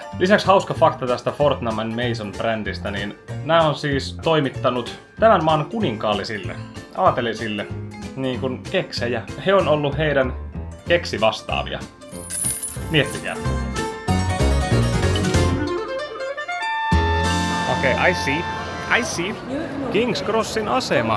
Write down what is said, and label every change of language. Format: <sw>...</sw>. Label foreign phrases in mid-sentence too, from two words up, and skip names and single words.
<fi>Lisäksi hauska fakta tästä Fortnum & Mason brändistä, niin nämä on siis toimittanut tämän maan kuninkaallisille, aatelisille, niin kuin keksejä. He on ollut heidän keksivastaavia. Miettikää. Okei,</fi> <en>I see.</en> <fi>King's Crossin asema.</fi>